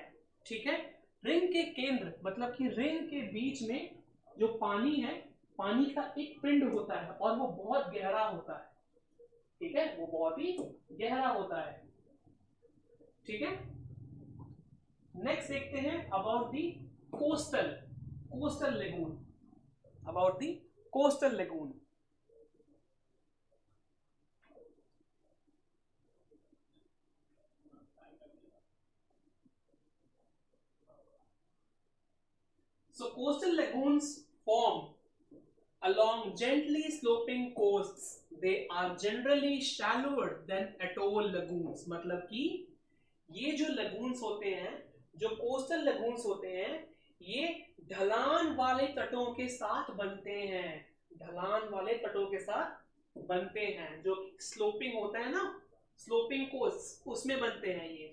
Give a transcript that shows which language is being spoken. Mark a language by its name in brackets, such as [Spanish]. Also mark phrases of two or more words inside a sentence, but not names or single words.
[Hindi] ठीक है, रिंग के केंद्र मतलब कि रिंग के बीच में जो पानी है, पानी का एक पिंड होता है और वो बहुत गहरा होता है। ठीक है, वो बहुत ही गहरा होता है। ठीक है, नेक्स्ट देखते हैं [English] about the coastal lagoon. about the coastal lagoon. So coastal lagoons form along gently sloping coasts. They are generally shallower than atoll lagoons. [Hindi] मतलब कि ये जो लगून्स होते हैं, जो [English] coastal lagoons [Hindi] होते हैं, ये ढलान वाले तटों के साथ बनते हैं। ढलान वाले तटों के साथ बनते हैं, जो स्लोपिंग होता है ना, [English] sloping coast, [Hindi] उसमें बनते हैं ये।